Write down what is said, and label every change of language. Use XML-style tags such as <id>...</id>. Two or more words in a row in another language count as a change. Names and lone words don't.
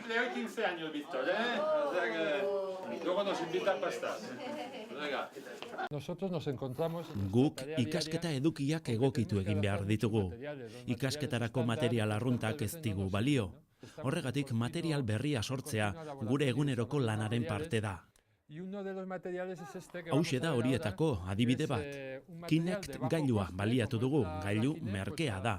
<es>cumple hoy 15 años, Víctor, ¿eh? O sea que luego nos invitan pastas. Venga. Nosotros nos encontramos</es> <eu>Guk ikasketa edukiak egokitu egin behar ditugu. Ikasketarako material arruntak ez digu balio. Horregatik material berria sortzea gure eguneroko lanaren parte da. Hauxe da horietako adibide bat. Kinect gailua baliatu dugu, gailu merkea da.</eu>